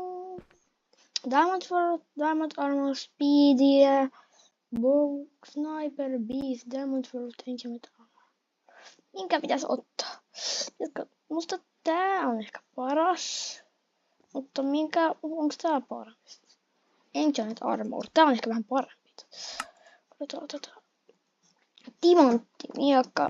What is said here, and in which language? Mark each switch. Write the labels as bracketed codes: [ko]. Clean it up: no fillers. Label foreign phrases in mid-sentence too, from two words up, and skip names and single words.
[en] Diamond Armor, Speedia, Bow, Sniper, Beast, Diamond Sword, Enchantment Armor. [fi] Minkä pitäisi ottaa? Musta tää on ehkä paras. Mutta onks tää paras? [en] Enchantment Armor, [fi] tää on ehkä vähän parempi. Otetaan. Timantti, miakka.